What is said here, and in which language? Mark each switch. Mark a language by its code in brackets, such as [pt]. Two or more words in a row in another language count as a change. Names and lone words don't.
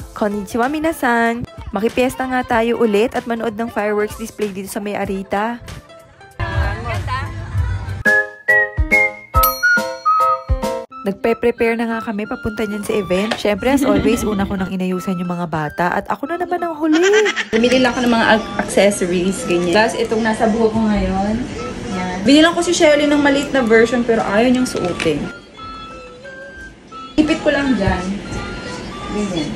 [ja] こんにちは みなさん! [tl] Makipiesta nga tayo ulit at manood ng fireworks display dito sa May Arita. Nagpe-prepare na nga kami papunta niyan sa event. Syempre, [en] as always, [tl] una ko nang inayusan yung mga bata at ako na naman ang huli. Bumili lang ako ng mga accessories, ganyan. Tapos itong nasa buhok ko ngayon. Yan. Binilang ko si Shelly ng maliit na version pero ayaw niyang suotin. Ipit ko lang dyan. Ganyan.